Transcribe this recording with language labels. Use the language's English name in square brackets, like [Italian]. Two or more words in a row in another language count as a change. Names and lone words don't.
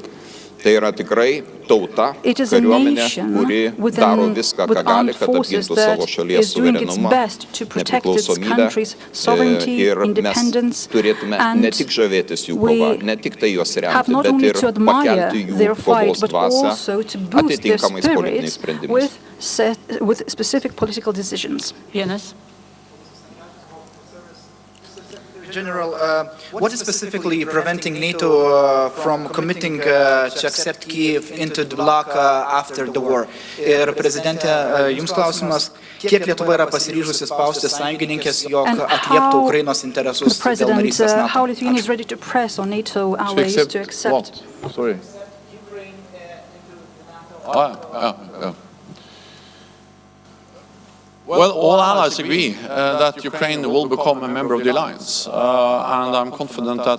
[Lithuanian] Tai yra tikrai tauta, kariuomenė, kuri daro viską, ką gali, kad apgintų savo šalies suverenumą, nepriklausomybę, ir mes turėtume ne tik žavėtis jų kovą, ne tik tai juos remti, bet ir pakelti jų kovos dvasią atitinkamais politiniais sprendimais. [English] General, what is specifically preventing NATO from committing to accept Kyiv into the bloc after the war? [Lithuanian] Ir prezidentė, jums klausimas, kiek Lietuva yra pasiryžusi spausti sąjungininkės, jog atlieptų Ukrainos interesus dėl narystės NATO? [English] How Lithuania is ready to press on NATO allies to accept what? Sorry. Ukraine into NATO. Well, all allies agree that Ukraine will become a member of the alliance, and I'm confident that